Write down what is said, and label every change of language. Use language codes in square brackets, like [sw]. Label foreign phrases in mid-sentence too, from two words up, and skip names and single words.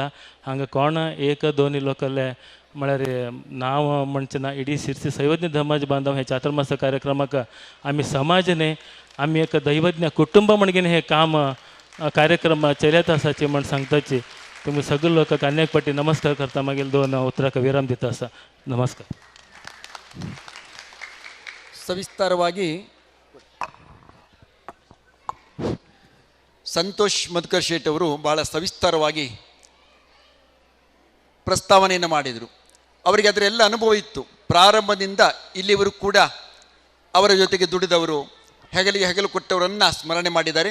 [kok] हांगा कोण 1-2 लोकले म्हळ्यार नांव म्हणचे ना इडी सिरसी दैवज्ञ समाज बांधव हे चातुर्मास कार्यक्रमाक आमी समाजने आमी एक दैवज्ञ कुटुंब म्हणून हे काम कार्यक्रम चलत आसाचे म्हण सांगताची. तुम्ही सगळे लोकांक अनेक पाटी नमस्कार करता मागीर 2 उतराक विराम दिता आसा. नमस्कार. [kn] ಸವಿಸ್ತಾರವಾಗಿ ಸಂತೋಷ್ ಮಧುಕರ್ ಶೇಟ್ ಅವರು ಬಹಳ ಸವಿಸ್ತಾರವಾಗಿ ಪ್ರಸ್ತಾವನೆಯನ್ನು ಮಾಡಿದರು. ಅವರಿಗೆ ಅದರೆಲ್ಲ ಅನುಭವ ಇತ್ತು. ಪ್ರಾರಂಭದಿಂದ ಇಲ್ಲಿವರು ಕೂಡ ಅವರ ಜೊತೆಗೆ ದುಡಿದವರು ಹೆಗಲಿಗೆ ಹೆಗಲು ಕೊಟ್ಟವರನ್ನು ಸ್ಮರಣೆ ಮಾಡಿದ್ದಾರೆ.